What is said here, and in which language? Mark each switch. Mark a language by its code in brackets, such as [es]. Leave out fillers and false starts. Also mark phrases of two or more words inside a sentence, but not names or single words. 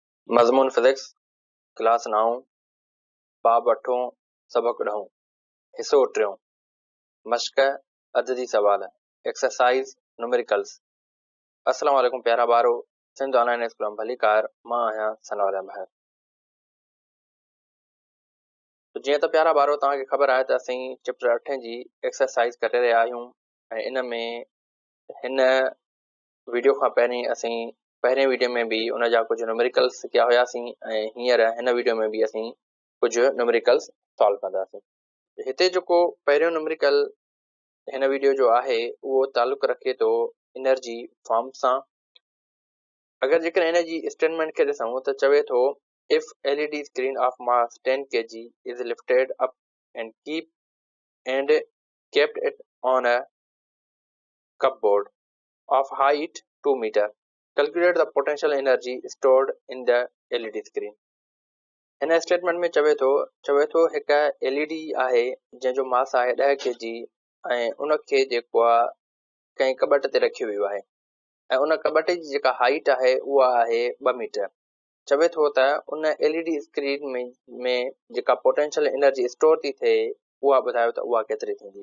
[sd] मज़मून फिज़िक्स क्लास 9 बाब 8 सबक 10 हिस्सो 3 मश्क अददी सवाल [en] exercise numericals. [ar] السلام عليكم [sd] प्यारा बारो सिंध ऑनलाइन स्कूल में भली कार मां आहियां सनवाला महर। तो जीअं त प्यारा बारो तव्हांखे ख़बर आहे त असीं चैप्टर 8 जी एक्सरसाइज करे रहिया आहियूं ऐं इन में हिन वीडियो खां पहिरीं असीं पहिरें वीडियो में भी उन जा कुछ न्यूमेरिकल्स सिखिया हुआसीं ऐं हींअर हिन वीडियो में भी असीं कुछ [en] numericals solve [sd] कंदासीं। हिते जेको पहिरियों न्यूमेरिकल हिन वीडियो जो आहे उहो तालुक़ रखे थो [en] energy form [sd] सां। अगर जेकर इन जी स्टेटमेंट खे ॾिसूं त चवे थो [en] If LED screen of mass 10 kg is lifted up and kept it on a cupboard of height 2 meter. Calculate the potential energy stored in the LED screen. [sd] हिन स्टेटमेंट में चवे थो हिकु एलईडी आहे जंहिंजो मास आहे 10 kg ऐं उनखे जेको आहे कंहिं कबट ते रखियो वियो आहे ऐं उन कबट जी जेका हाइट आहे उहा आहे 2 मीटर। चवे थो त उन एलईडी स्क्रीन में जेका [en] potential energy store [sd] थी थिए उहा ॿुधायो त उहा केतिरी थींदी।